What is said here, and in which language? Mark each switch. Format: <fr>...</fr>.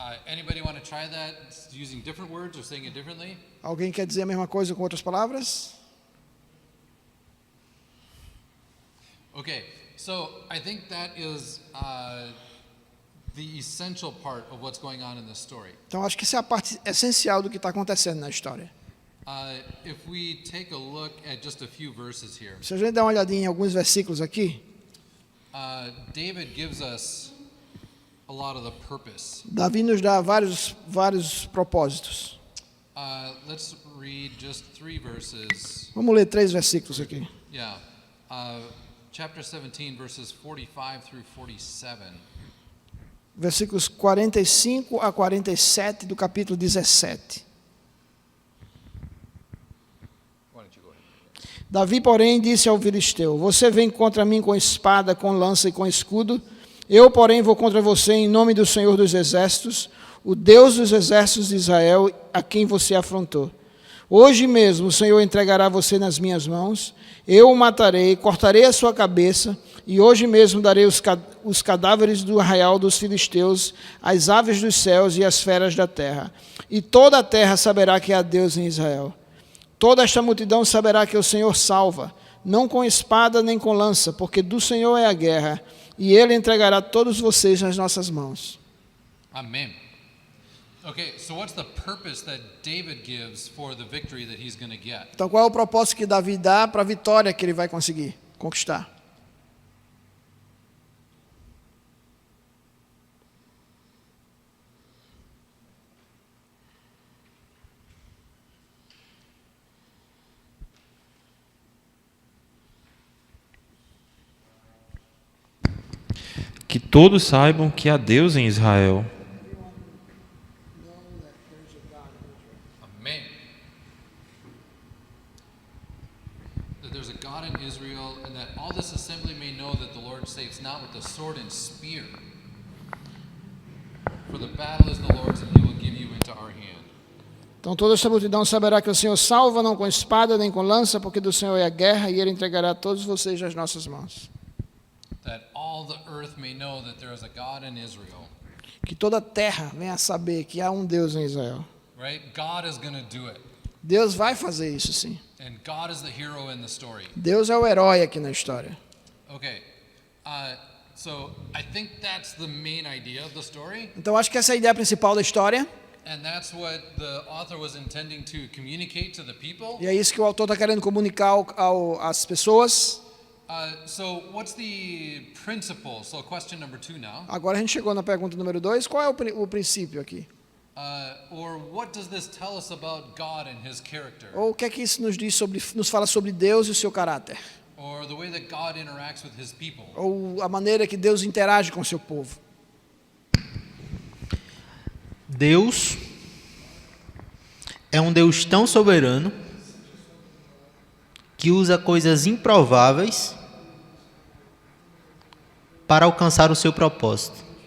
<en>Anybody want to try that using different words or saying it differently?</en> <pt>Alguém quer dizer a mesma coisa com outras palavras?</pt> <en>Okay, so I think that is the essential part of what's going on in this story.</en> <pt>Então, acho que essa é a parte essencial do que está acontecendo na história.</pt> <en>If we take a look at just a few verses here,</en> <pt>Se a gente der uma olhadinha em alguns versículos aqui,</pt> <en>David gives us a lot of the purpose.</en> <pt>Davi nos dá vários propósitos.</pt> <en>Let's read just 3 verses.</en> <pt>Vamos ler 3 versículos aqui.</pt> <en>Yeah. Chapter 17, verses 45 through 47.</en> <pt>Versículos 45 a 47 do capítulo 17. Davi, porém, disse ao filisteu: Você vem contra mim com espada, com lança e com escudo. Eu, porém, vou contra você em nome do Senhor dos Exércitos, o Deus dos exércitos de Israel, a quem você afrontou. Hoje mesmo o Senhor entregará você nas minhas mãos. Eu o matarei, cortarei a sua cabeça, e hoje mesmo darei os cadáveres do arraial dos filisteus, as aves dos céus e as feras da terra. E toda a terra saberá que há Deus em Israel. Toda esta multidão saberá que o Senhor salva, não com espada nem com lança, porque do Senhor é a guerra, e Ele entregará todos vocês nas nossas mãos.</pt> <en>Amen. Okay, so what's the purpose that David gives for the victory that he's going to get?</en> <pt>Então, qual é o propósito que Davi dá para a vitória que ele vai conseguir conquistar? Que todos saibam que há Deus em Israel.</pt> <en>Amen. That there's a God in Israel, and that all this assembly may know that the Lord saves not with the sword and spear. For the battle is the Lord's, and He will give you into our hand.</en> <pt>Então toda esta multidão saberá que o Senhor salva, não com espada nem com lança, porque do Senhor é a guerra, e Ele entregará todos vocês nas nossas mãos.</pt> <en>That all the earth may know that there is a God in Israel.</en> <pt>Que toda a terra venha a saber que há um Deus em Israel.</pt> <en>Right? God is going to do it.</en> <pt>Deus vai fazer isso, sim.</pt> <en>And God is the hero in the story.</en> <pt>Deus é o herói aqui na história.</pt> <en>Okay. So I think that's the main idea of the story.</en> <pt>Então acho que essa é a ideia principal da história.</pt> <en>And that's what the author was intending to communicate to the people.</en> <pt>E é isso que o autor está querendo comunicar às pessoas.</pt> <en>So what's the principle? So question number 2 now.</en> <pt>Agora a gente chegou na pergunta número 2. Qual é o princípio aqui?</pt> <en>Or what does this tell us about God and His character?</en> <pt>Ou o que é que isso nos fala sobre Deus e o seu caráter?</pt> <en>Or the way that God interacts with His people?</en> <pt>Ou a maneira que Deus interage com o seu povo? Deus é um Deus tão soberano que usa coisas improváveis para alcançar o seu propósito.</pt>